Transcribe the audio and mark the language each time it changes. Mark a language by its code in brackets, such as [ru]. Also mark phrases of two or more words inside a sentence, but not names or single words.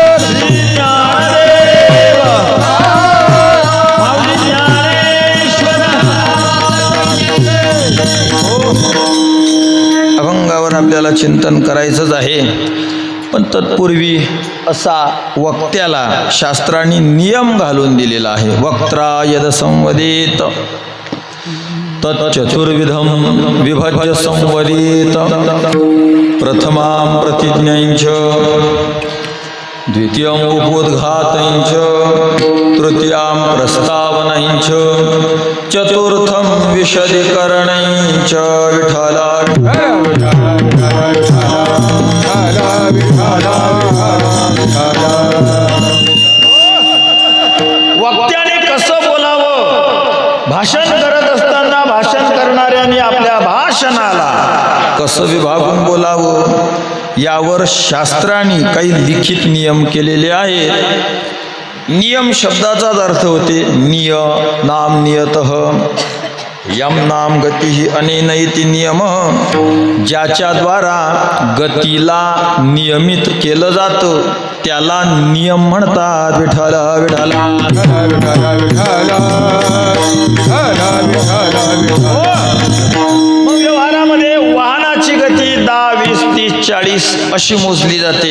[mr] अभंगावर आपल्याला चिंतन करायचंच आहे पण तत्पूर्वी असा वक्त्याला शास्त्रांनी नियम घालून दिलेला आहे [sa] वक्त्रा यद संवदित तच्चतुर्विधम विभज्य संवदित प्रथमां प्रतिज्ञांच द्वितीयं उपोद्घातञ्च तृतीयां प्रस्तावनञ्च चतुर्थं विशदीकरणञ्च विठ्ठल [mr] वक्त्याने कसं बोलावं, भाषण करत असताना भाषण करणाऱ्यांनी आपल्या भाषणाला कसं विभागून बोलावं यावर शास्त्रांनी काही लिखित नियम केलेले आहेत. नियम शब्दाचाच अर्थ होते [sa] निय नाम नियतः यम नाम गती ही अनेनैति नियम, [mr] ज्याच्याद्वारा गतीला नियमित केलं जातं त्याला नियम म्हणतात. विठ्ठल विठ्ठल मग व्यवहारामध्ये वाहनाची गती 10, 20, 30, 40 अशी मोजली जाते.